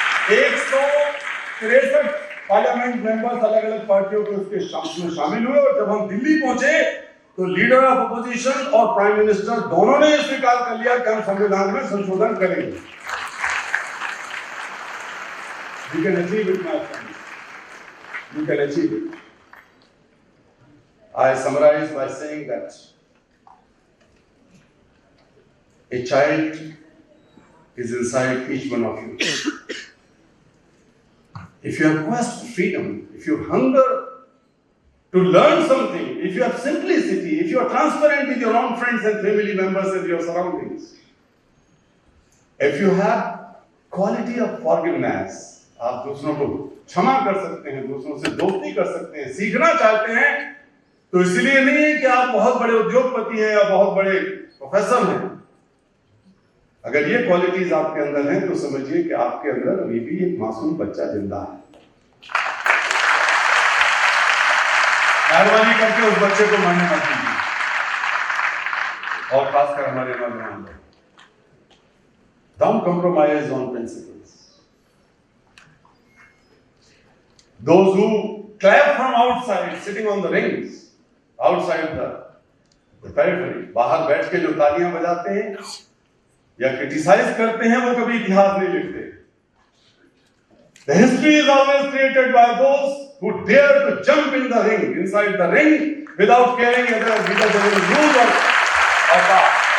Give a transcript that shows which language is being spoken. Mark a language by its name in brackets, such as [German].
[Hindi] 163 parliament members अलग अलग पार्टियों के उसके शामिल हुए और जब हम दिल्ली पहुंचे तो लीडर ऑफ अपोजिशन और प्राइम मिनिस्टर दोनों ने स्वीकार कर लिया कि हम संविधान में संशोधन करेंगे। [English] You can achieve it, my friends. You can achieve it. I summarize by saying that a child is inside each one of you. If you have quest for freedom, if you hunger to learn something, if you have simplicity, if you are transparent with your own friends and family members and your surroundings, if you have quality of forgiveness, [Hindi] आप दूसरों को क्षमा कर सकते हैं, दूसरों से दोस्ती कर सकते हैं, सीखना चाहते हैं, तो इसलिए नहीं है कि आप बहुत बड़े उद्योगपति हैं या बहुत बड़े प्रोफेसर हैं। अगर ये क्वालिटीज आपके अंदर हैं तो समझिए कि आपके अंदर अभी भी एक मासूम बच्चा जिंदा है। मेहरबानी करके उस बच्चे को मारने मत दीजिए, और खासकर हमारे नौजवान लोग। [English] Don't compromise on principles. Those who clap from outside, sitting on the rings, outside the periphery, [Hindi] बाहर बैठ के जो तालियां बजाते हैं या क्रिटिसाइज करते हैं, वो कभी इतिहास नहीं लिखते। [English] The history is always created by those who dare to jump in the ring, inside the ring, without caring whether there is rules or not.